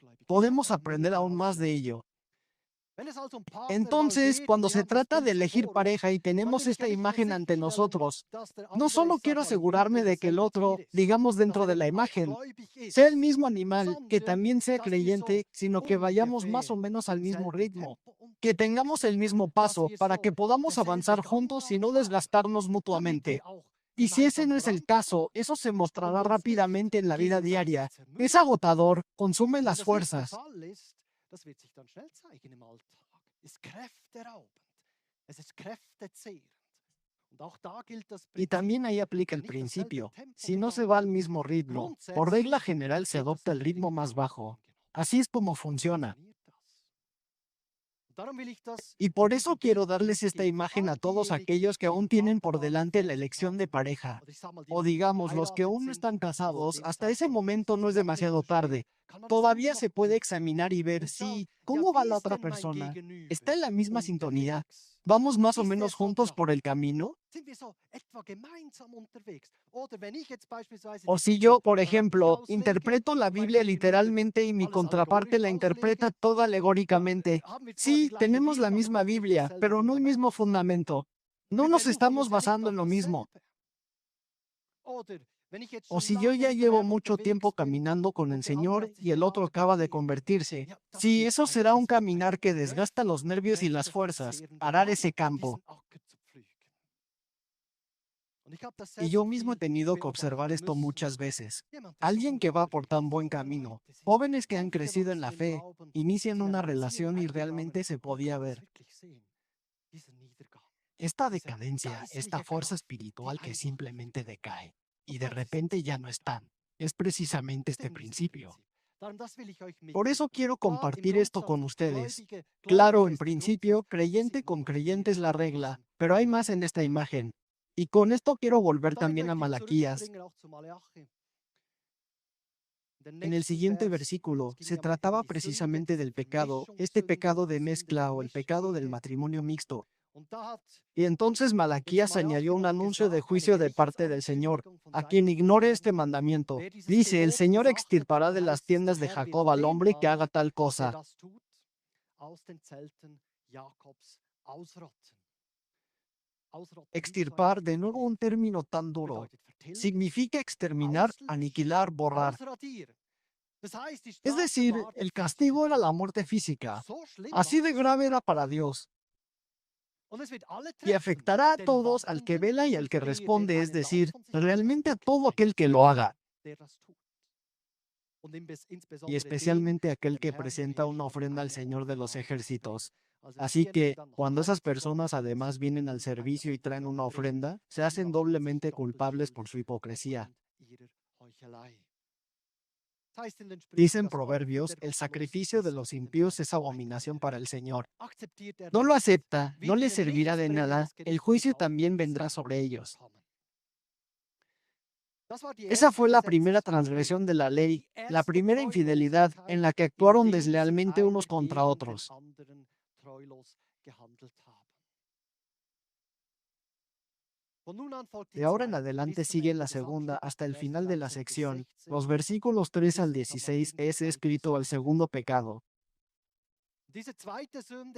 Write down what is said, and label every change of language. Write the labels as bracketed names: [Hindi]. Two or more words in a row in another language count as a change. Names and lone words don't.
[Spanish] Podemos aprender aún más de ello. Entonces, cuando se trata de elegir pareja y tenemos esta imagen ante nosotros, no solo quiero asegurarme de que el otro, digamos dentro de la imagen, sea el mismo animal, que también sea creyente, sino que vayamos más o menos al mismo ritmo, que tengamos el mismo paso para que podamos avanzar juntos y no desgastarnos mutuamente. Y si ese no es el caso, eso se mostrará rápidamente en la vida diaria. Es agotador, consume las fuerzas. [German] Das wird sich dann schnell zeigen im Alltag. Ist kräfteraubend. Es ist kräftezehrend. Und auch da gilt das [Spanish] Y [German] Prinzip, [Spanish] también ahí aplica el [German] nicht dasselbe [Spanish] principio. [German] Tempo [Spanish] Si no se va al [German] gegangen ist. [Spanish] mismo ritmo, por [German] Grundsätzlich [Spanish] regla general se [German] wird das [Spanish] adopta el ritmo más [German] geringere [Spanish] bajo. [German] genommen. [Spanish] Así es como funciona. [German] Funktioniert das? Und darum will ich das [Spanish] Y [German] in [Spanish] por [German] diesem [Spanish] eso quiero [German] Bild [Spanish] darles esta [German] mitgeben. Für [Spanish] imagen a [German] all [Spanish] todos [German] diejenigen, [Spanish] aquellos que [German] die [Spanish] aún tienen [German] bald [Spanish] por [German] einmal [Spanish] delante la elección de [German] festgefahren [Spanish] pareja. [German] oder ich sag mal, die [Spanish] O [German] noch [Spanish] digamos, los que [German] verheiratet [Spanish] aún no [German] sind, [Spanish] están [German] wo [Spanish] casados, [German] dem [Spanish] hasta ese [German] Zeitpunkt [Spanish] momento no es [German] noch nicht [Spanish] demasiado [German] steht, [Spanish] tarde. [German] kann man das immer [Spanish] Todavía [German] noch [Spanish] se puede [German] prüfen [Spanish] examinar y ver [German] und schauen, [Spanish] si, [German] ja, [Spanish] ¿cómo va [German] wie [Spanish] la [German] ist [Spanish] otra [German] denn mein [Spanish] persona? [German] Gegenüber [Spanish] ¿Está en la misma sintonía? [German] unterwegs? [Spanish] ¿Vamos más o [German] Ist [Spanish] menos [German] er [Spanish] juntos por el [German] vertraut? [Spanish] camino? [German] Sind wir so etwa gemeinsam unterwegs? Oder wenn ich jetzt beispielsweise [Spanish] O [German] die [Spanish] si [German] Bibel [Spanish] yo, por [German] wörtlich [Spanish] ejemplo, [German] auslege [Spanish] interpreto la [German] und mein [Spanish] Biblia [German] Gegenüber [Spanish] literalmente y mi [German] alles [Spanish] contraparte [German] allegorisch [Spanish] la interpreta [German] auslege, [Spanish] toda [German] ja, [Spanish] alegóricamente. [German] haben wir zwar die [Spanish] Sí, [German] gleiche [Spanish] tenemos la [German] Bibel, aber [Spanish] misma [German] doch nicht [Spanish] Biblia, [German] dasselbe [Spanish] pero no el mismo [German] Fundament. [Spanish] fundamento. No [German] Wir [Spanish] nos [German] berufen [Spanish] estamos [German] uns ja nicht [Spanish] basando [German] auf [Spanish] en lo mismo. [German] dasselbe. Oder wenn ich jetzt [Spanish] O [German] schon [Spanish] si yo [German] lange [Spanish] ya [German] mit dem [Spanish] llevo [German] Herrn [Spanish] mucho [German] unterwegs [Spanish] tiempo [German] bin [Spanish] caminando con el [German] und der andere [Spanish] Señor [German] hat sich [Spanish] y el otro [German] gerade [Spanish] acaba de [German] bekehrt, [Spanish] convertirse. [German] ja, [Spanish] Sí, eso será un caminar que [German] ein [Spanish] desgasta los nervios y las fuerzas, [German] kräfteverzehrender [Spanish] arar ese [German] Arbeit, [Spanish] campo. [German] diesen Acker zu pflügen. Und ich habe das [Spanish] Y [German] selbst [Spanish] yo mismo he [German] viel [Spanish] tenido que observar [German] beobachten [Spanish] esto [German] müssen. [Spanish] muchas veces. [German] Jemand, der so [Spanish] Alguien que va por [German] unterwegs [Spanish] tan buen [German] ist, [Spanish] camino. [German] Leute sind [Spanish] Jóvenes que han crecido en [German] aufgewachsen [Spanish] la [German] im [Spanish] fe, [German] Glauben, [Spanish] inician [German] sind einer [Spanish] una [German] Beziehung [Spanish] relación y [German] eingegangen [Spanish] realmente se [German] und man [Spanish] podía [German] kann es [Spanish] ver. [German] wirklich sehen, diesen Niedergang, [Spanish] Esta [German] diese [Spanish] decadencia, esta [German] geistliche [Spanish] fuerza [German] Kraft, die [Spanish] espiritual que [German] einfach [Spanish] simplemente decae y [German] und [Spanish] de [German] plötzlich sind [Spanish] repente [German] sie [Spanish] ya no [German] wieder da. [Spanish] están, es precisamente [German] Das ist [Spanish] este [German] eben dieses [Spanish] principio. [German] Prinzip. Darum, das will ich euch [Spanish] Por eso [German] mitgeben. [Spanish] quiero [German] Klar, im [Spanish] compartir esto [German] Grundsatz, [Spanish] con ustedes. [German] Gläubige, [Spanish] Claro, [German] Gläubiger [Spanish] en [German] ist der Grundsatz, [Spanish] principio, [German] die [Spanish] creyente [German] sich [Spanish] con [German] nur [Spanish] creyente es la regla, [German] diesem [Spanish] pero hay más en esta imagen. Y con esto quiero volver [German] Und damit [Spanish] también a [German] möchte ich [Spanish] Malaquías. [German] zurückspringen auch zu Malachi. In den [Spanish] En el [German] nächsten [Spanish] siguiente [German] Vers, es [Spanish] versículo [German] ging [Spanish] se [German] ja wirklich um [Spanish] trataba [German] die Sünde, [Spanish] precisamente [German] diese [Spanish] del pecado, este [German] Vermischungssünde, [Spanish] pecado de [German] die Sünde [Spanish] mezcla [German] der [Spanish] o el pecado del [German] Mischehe. [Spanish] matrimonio mixto. [German] Und da hat [Spanish] Y entonces [German] jetzt [Spanish] Malaquías [German] Malachi [Spanish] añadió un [German] noch [Spanish] anuncio de [German] gesagt, eine [Spanish] juicio de parte del Señor, [German] Gerichtsankündigung von [Spanish] a quien [German] Seiten des [Spanish] ignore [German] Herrn. [Spanish] este mandamiento. [German] Wer dieses [Spanish] Dice, el [German] Gebot [Spanish] Señor [German] missachtet, [Spanish] extirpará [German] da [Spanish] de las [German] heißt es, der [Spanish] tiendas de [German] Herr wird [Spanish] Jacob al [German] den [Spanish] hombre que [German] Mann, [Spanish] haga tal [German] der [Spanish] cosa. [German] das tut, aus den Zelten Jakobs ausrotten. Ausrotten, [Spanish] Extirpar, de nuevo un término tan duro, [German] bedeutet vertilgen, [Spanish] significa exterminar, [German] auslöschen, [Spanish] aniquilar, borrar. [German] ausradieren. Das heißt, die [Spanish] Es [German] Strafe [Spanish] decir, [German] war der [Spanish] el [German] physische [Spanish] castigo era [German] Tod. [Spanish] la muerte física. [German] So schlimm [Spanish] Así de [German] war's. [Spanish] grave era para Dios. [German] Und es wird alle [Spanish] Y [German] treffen, [Spanish] afectará a [German] den [Spanish] todos, al que [German] Wachenden [Spanish] vela y [German] und [Spanish] al que [German] für den [Spanish] responde, es [German] einen Lauf [Spanish] decir, [German] von sich [Spanish] realmente a [German] abzulegen. [Spanish] todo aquel que lo haga, [German] Der das tut. Und [Spanish] y [German] insbesondere den, [Spanish] especialmente [German] der [Spanish] aquel [German] dem [Spanish] que [German] Herrn der [Spanish] presenta una [German] Herrscher [Spanish] ofrenda al [German] eine [Spanish] Señor de los [German] Opfergabe bringt. [Spanish] ejércitos. [German] Also [Spanish] Así [German] diejenigen, die [Spanish] que, [German] dann noch [Spanish] cuando esas [German] Opfer [Spanish] personas [German] bringen, [Spanish] además vienen al [German] ein [Spanish] servicio y traen [German] Opfer [Spanish] una [German] bringen, [Spanish] ofrenda, se [German] die [Spanish] hacen [German] machen sich [Spanish] doblemente [German] doppelt [Spanish] culpables [German] schuldig [Spanish] por su hipocresía. [German] aufgrund ihrer Heuchelei. Das heißt in den Sprüchen, [Spanish] Dicen [German] das Opfer [Spanish] Proverbios, [German] der [Spanish] el [German] Gottlosen [Spanish] sacrificio de [German] ist [Spanish] los [German] dem [Spanish] impíos [German] Herrn [Spanish] es [German] ein [Spanish] abominación para el [German] Verderben. [Spanish] Señor. [German] Akzeptiert er [Spanish] No lo [German] nicht, [Spanish] acepta, no [German] wird [Spanish] le [German] ihnen [Spanish] servirá [German] nichts [Spanish] de [German] bringen, [Spanish] nada, [German] das [Spanish] el [German] Gericht [Spanish] juicio [German] wird [Spanish] también [German] auf [Spanish] vendrá [German] sie [Spanish] sobre ellos. [German] kommen. Das war die [Spanish] Esa [German] erste [Spanish] fue la primera [German] gesetzliche [Spanish] transgresión de la [German] Übertretung, [Spanish] ley, [German] die [Spanish] la [German] erste [Spanish] primera infidelidad en [German] Treulosigkeit, [Spanish] la que actuaron [German] indem sie [Spanish] deslealmente [German] einer [Spanish] unos contra [German] gegen den [Spanish] otros. [German] anderen treulos gehandelt haben. Von nun an folgt die [Spanish] De ahora en [German] zweite, [Spanish] adelante [German] bis zum [Spanish] sigue [German] Ende [Spanish] la [German] des [Spanish] segunda [German] Abschnittes, [Spanish] hasta [German] die [Spanish] el [German] Verse [Spanish] final de la [German] 13 bis [Spanish] sección. [German] 16. [Spanish] Los versículos 3 al [German] Wissen kann man [Spanish] 16 [German] eben die [Spanish] es [German] zweite [Spanish] escrito el [German] Sünde. [Spanish] segundo pecado. [German] Diese zweite Sünde,